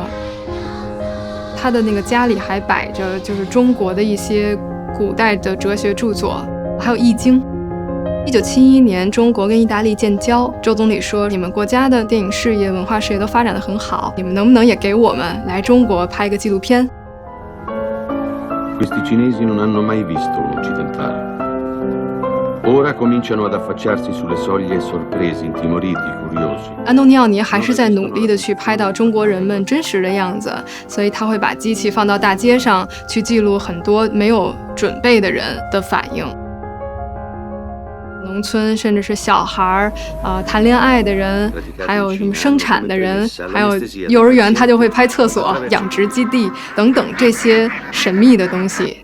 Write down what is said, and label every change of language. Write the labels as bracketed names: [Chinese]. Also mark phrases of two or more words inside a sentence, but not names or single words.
[Chinese] 他的那个家里还摆着就是中国的一些古代的哲学著作，还有《易经》。1971年，中国跟意大利建交，周总理说：“你们国家的电影事业、文化事业都发展得很好，你们能不能也给我们来中国拍一个纪录片？” [Italian] Questi cinesi non hanno mai visto un occidentale. Ora cominciano ad affacciarsi sulle soglie sorpresi, intimoriti, curiosi. [Chinese] 安东尼奥尼还是在努力的去拍到中国人们真实的样子，所以他会把机器放到大街上去记录很多没有准备的人的反应。农村甚至是小孩谈恋爱的人，还有什么生产的人，还有幼儿园他就会拍厕所、养殖基地等等这些神秘的东西。